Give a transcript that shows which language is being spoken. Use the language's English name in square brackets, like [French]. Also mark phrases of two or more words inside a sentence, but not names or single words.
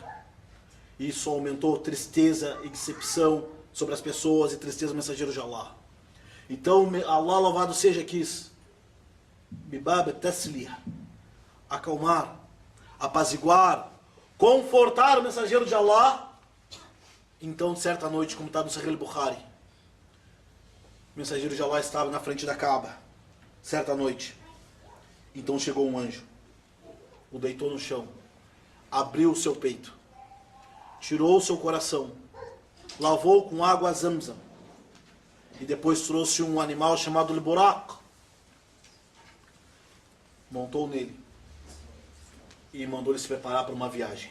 [Portuguese] Isso aumentou tristeza e decepção sobre as pessoas e tristeza do mensageiro de Allah. Então Allah, louvado seja, quis Bibab Taslih, acalmar, apaziguar, confortar o mensageiro de Allah. Então, certa noite, como está no Sahih al-Bukhari, o mensageiro de Allah estava na frente da Kaaba, certa noite. Então chegou um anjo, o deitou no chão, abriu o seu peito, tirou o seu coração, lavou com água Zamzam, e depois trouxe um animal chamado al-Buraq, montou nele e mandou ele se preparar para uma viagem.